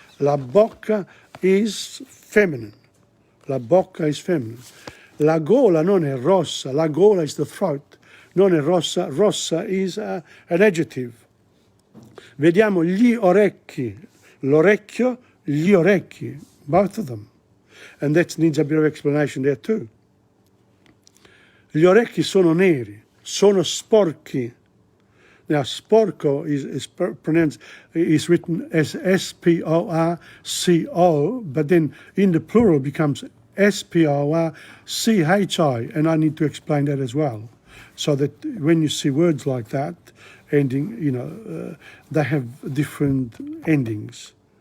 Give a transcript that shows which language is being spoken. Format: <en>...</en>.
<en>La bocca is feminine. La bocca is feminine.</en> <it>La gola non è rossa, la gola</it> <en>is the throat,</en> <it>non è rossa, rossa</it> <en>is an adjective.</en> <it>Vediamo gli orecchi, l'orecchio, gli orecchi,</it> <en>both of them. And that needs a bit of explanation there too.</en> <it>Gli orecchi sono neri, sono sporchi.</it> <en>Now, sporco is pronounced, is written as S-P-O-R-C-O, but then in the plural becomes S-P-O-R-C-H-I, and I need to explain that as well. So that when you see words like that, ending, they have different endings.</en>